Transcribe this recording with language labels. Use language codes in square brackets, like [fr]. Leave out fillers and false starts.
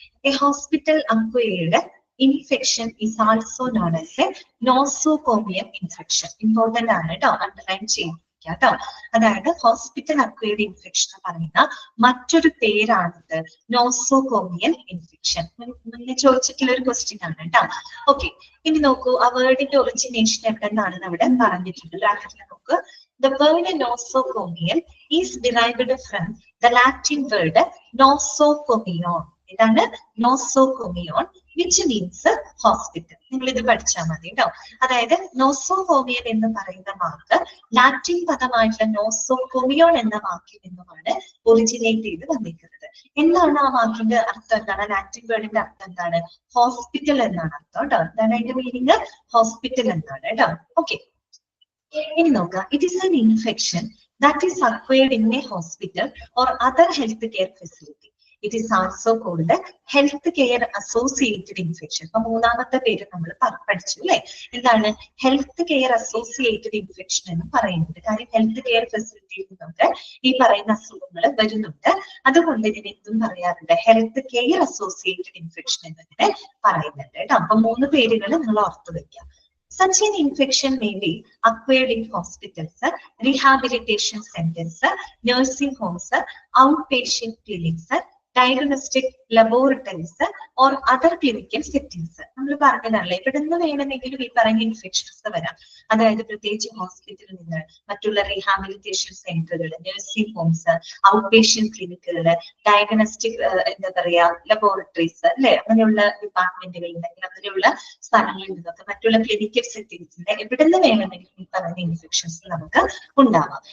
[en] A hospital acquired infection is also known as a nosocomial infection. [ml] Important ആണ് കേട്ടോ, underline ചെയ്യുക കേട്ടോ. അതായത് ഹോസ്പിറ്റൽ അക്വയർഡ് ഇൻഫെക്ഷൻ എന്ന് പറയുന്ന മറ്റൊരു പേരാണിത് നോസോകോമിയൽ ഇൻഫെക്ഷൻ. മുന്നേ ചോദിച്ചിട്ടുള്ള ഒരു ക്വസ്റ്റ്യൻ ആണ് കേട്ടോ. ഓക്കെ, ഇനി നോക്കൂ, ആ വേർഡിന്റെ ഒറിജിനേഷൻ എവിടെ നിന്നാണ് അവിടെ പറഞ്ഞിട്ടുണ്ട്. ബ്രാക്കറ്റിൽ നോക്ക്. [en] The word nosocomial is derived from the Latin word nosocomion. ഇതാണ് nosocomion, which means hospital. [ml] നിങ്ങൾ ഇത് പഠിച്ചാൽ മതി കേട്ടോ. അതായത് നോസോകോമിയൻ എന്ന് പറയുന്ന വാക്ക് ലാറ്റിൻ പദമായിട്ടുള്ള നോസോകോമിയോൺ എന്ന വാക്കിൽ നിന്നുമാണ് ഒറിജിനേറ്റ് ചെയ്ത് വന്നിരിക്കുന്നത്. എന്താണ് ആ വാക്കിന്റെ അർത്ഥം? എന്താണ് ലാറ്റിൻ വേർഡിന്റെ അർത്ഥം? എന്താണ്? ഹോസ്പിറ്റൽ എന്നാണ് അർത്ഥം കേട്ടോ. എന്താണ് അതിന്റെ മീനിങ്? ഹോസ്പിറ്റൽ എന്നാണ് കേട്ടോ. ഓക്കെ, ഇനി നോക്കാം. [en] It is an infection that is acquired in a hospital or other health care facility. It is also called health care associated infection. [ml] അപ്പൊ മൂന്നാമത്തെ പേര് നമ്മൾ പഠിച്ചു അല്ലെ. എന്താണ് ഹെൽത്ത് കെയർ അസോസിയേറ്റഡ് ഇൻഫെക്ഷൻ എന്ന് പറയുന്നത്? കാര്യം ഹെൽത്ത് കെയർ ഫെസിലിറ്റിയിൽ നിന്നൊക്കെ ഈ പറയുന്ന അസുഖങ്ങൾ വരുന്നുണ്ട്. അതുകൊണ്ട് ഇതിന് എന്തും പറയാറുണ്ട്, ഹെൽത്ത് കെയർ അസോസിയേറ്റഡ് ഇൻഫെക്ഷൻ എന്നിങ്ങനെ പറയുന്നുണ്ട് കേട്ടോ. അപ്പൊ 3 പേരുകൾ നിങ്ങൾ ഓർത്തു വെക്കാം. [en] Such an infection may be acquired in hospitals, rehabilitation centers, nursing homes, outpatient clinics, diagnostic laboratories or other clinical settings. [ml] നമ്മൾ പറഞ്ഞതല്ലേ ഇവിടെ നിന്ന് വേണമെങ്കിലും ഈ പറയുന്ന ഇൻഫെക്ഷൻസ് വരാം. അതായത് പ്രത്യേകിച്ച് ഹോസ്പിറ്റലിൽ നിന്ന്, മറ്റുള്ള റീഹാബിലിറ്റേഷൻ സെന്ററുകൾ, നഴ്സിംഗ് ഹോംസ്, ഔട്ട് പേഷ്യന്റ് ക്ലിനിക്കുകൾ, ഡയഗ്നോസ്റ്റിക് എന്താ പറയാ ലബോറട്ടറീസ് അല്ലെ, അങ്ങനെയുള്ള ഡിപ്പാർട്ട്മെന്റുകളിൽ ഉണ്ടെങ്കിൽ അങ്ങനെയുള്ള സ്ഥലങ്ങളിൽ നിന്നൊക്കെ മറ്റുള്ള ക്ലിനിക്കൽ സെറ്റിംഗ്സിന്റെ എവിടെ നിന്ന് വേണമെങ്കിലും ഈ പറയുന്ന ഇൻഫെക്ഷൻസ് നമുക്ക് ഉണ്ടാവാം.